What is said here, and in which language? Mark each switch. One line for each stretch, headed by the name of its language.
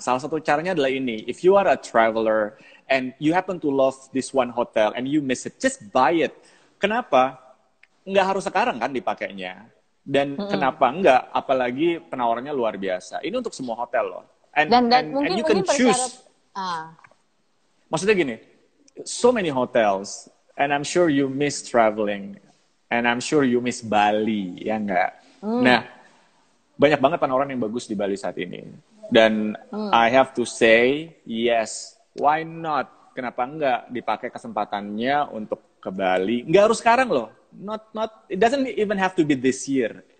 Indonesian: Salah satu caranya adalah ini:
English: if you are a traveler and you happen to love this one hotel and you miss it, just buy it.
Indonesian: Kenapa? Nggak harus sekarang kan dipakainya. Dan kenapa enggak? Apalagi penawarannya luar biasa. Ini untuk semua hotel loh.
English: And you can choose.
Indonesian: Maksudnya gini,
English: so many hotels, and I'm sure you miss traveling, and I'm sure you miss Bali,
Indonesian: ya enggak? Nah, banyak banget penawaran yang bagus di Bali saat ini. Dan
English: I have to say, yes, why not?
Indonesian: Kenapa enggak dipakai kesempatannya untuk ke Bali? Enggak harus sekarang loh.
English: It doesn't even have to be this year.